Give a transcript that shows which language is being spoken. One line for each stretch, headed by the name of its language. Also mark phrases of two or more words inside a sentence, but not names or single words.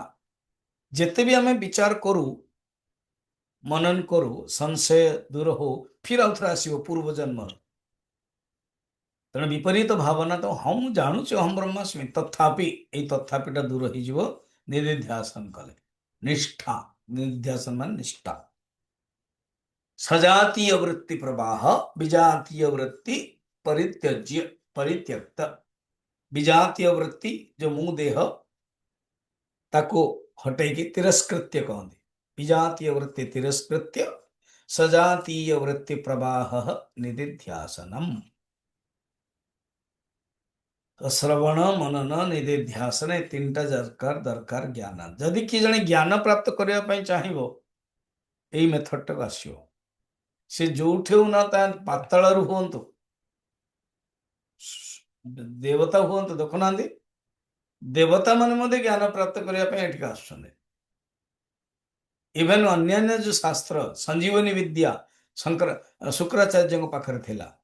Odia: ଯେତେ ବି ଆମେ ବିଚାର କରୁ, ମନନ କରୁ, ସଂଶୟ ଦୂର ହଉ, ଫିର ଆଉ ଥରେ ଆସିବ ପୂର୍ବ ଜନ୍ମର। ତେଣୁ ବିପରୀତ ଭାବନା, ତ ହଁ ମୁଁ ଜାଣୁଛି
Sanskrit: ଅହମ୍ ବ୍ରହ୍ମାସ୍ମି,
Odia: ତଥାପି ଏଇ ତଥାପିଟା ଦୂର ହେଇଯିବ ନିଧିଧ୍ୟାସନ କଲେ। ନିଷ୍ଠା, ନିଧିଧ୍ୟାସନ ମାନେ ନିଷ୍ଠା।
Sanskrit: सजातीय वृत्ति प्रवाह, विजातीय वृत्ति परित्यज्य, परित्यक्त।
Hindi: विजातीय वृत्ति जो मुंह देह ताको हटेगी, तिरस्कृत्य कहते।
Sanskrit: विजातीय वृत्ति तिरस्कृत्य, सजातीय वृत्ति प्रवाह निधिध्यासनम।
Odia: ତ ଶ୍ରବଣ ମନନ ନିଧିଧ୍ୟାସନ ଏ ତିନିଟା ଦରକାର, ଦରକାର ଜ୍ଞାନ। ଯଦି କି ଜଣେ ଜ୍ଞାନ ପ୍ରାପ୍ତ କରିବା ପାଇଁ ଚାହିଁବ, ଏଇ ମେଥଡଟାକୁ ଆସିବ। ସେ ଯୋଉଠି ହଉ ନା, ତା ପାତାଳରୁ ହୁଅନ୍ତୁ, ଦେବତା ହୁଅନ୍ତୁ, ଦେଖୁନାହାନ୍ତି ଦେବତା ମାନେ ମଧ୍ୟ ଜ୍ଞାନ ପ୍ରାପ୍ତ କରିବା ପାଇଁ ଏଠିକି ଆସୁଛନ୍ତି। ଇଭେନ ଅନ୍ୟାନ୍ୟ ଯୋଉ ଶାସ୍ତ୍ର, ସଞ୍ଜୀବନୀ ବିଦ୍ୟା ଶଙ୍କର ଶୁକ୍ରାଚାର୍ଯ୍ୟଙ୍କ ପାଖରେ ଥିଲା।